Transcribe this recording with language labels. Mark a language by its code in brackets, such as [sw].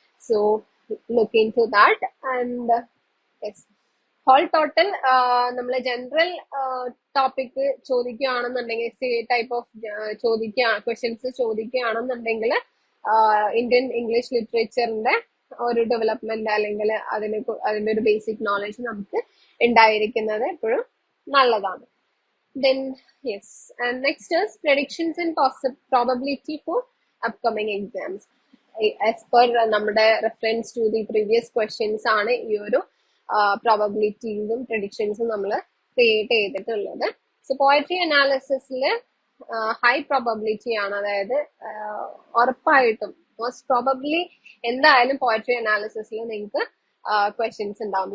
[en] So look into that. [ml] And whole total നമ്മൾ general topic ചോദിക്കുകയാണെന്നുണ്ടെങ്കിൽ, type of questions ചോദിക്കുകയാണെന്നുണ്ടെങ്കിൽ Indian English ലിറ്ററേച്ചറിന്റെ ഒരു development അല്ലെങ്കിൽ അതിന്റെ ഒരു basic knowledge നമുക്ക് ഉണ്ടായിരിക്കുന്നത് എപ്പോഴും നല്ലതാണ്. [en] Then yes, and next is predictions and probability for upcoming exams. [ml] As per നമ്മുടെ [en] reference to the previous questions [ml] ആണ് ഈ ഒരു പ്രോബബിലിറ്റീസും പ്രഡിക്ഷൻസും നമ്മൾ ക്രിയേറ്റ് ചെയ്തിട്ടുള്ളത്. സോ പോയട്രി അനാലിസിസിൽ ഹൈ പ്രോബബിലിറ്റി ആണ്, അതായത് ഉറപ്പായിട്ടും മോസ്റ്റ് പ്രോബബ്ലി എന്തായാലും പോയട്രി അനാലിസിസിൽ നിങ്ങൾക്ക് ക്വസ്റ്റ്യൻസ് ഉണ്ടാവും.